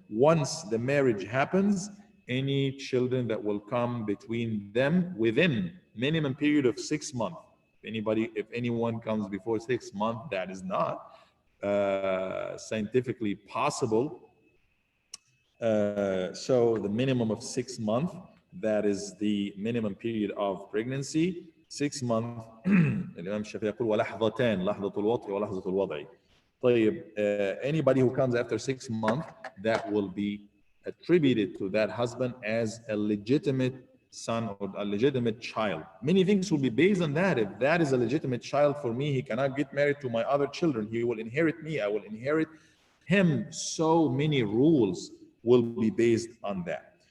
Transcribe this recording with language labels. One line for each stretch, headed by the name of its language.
English: Once the marriage happens, any children that will come between them within minimum period of 6 months If anyone comes before 6 months, that is not scientifically possible. So the minimum of 6 months, that is the minimum period of pregnancy. 6 months.
Arabic: الإمام الشافعي يقول ولحظتان، لحظة الوطء ولحظة الوضع.
English: طيب, anybody who comes after 6 months, that will be attributed to that husband as a legitimate son or a legitimate child. Many things will be based on that. If that is a legitimate child for me, he cannot get married to my other children. He will inherit me. I will inherit him. So many rules will be based on that.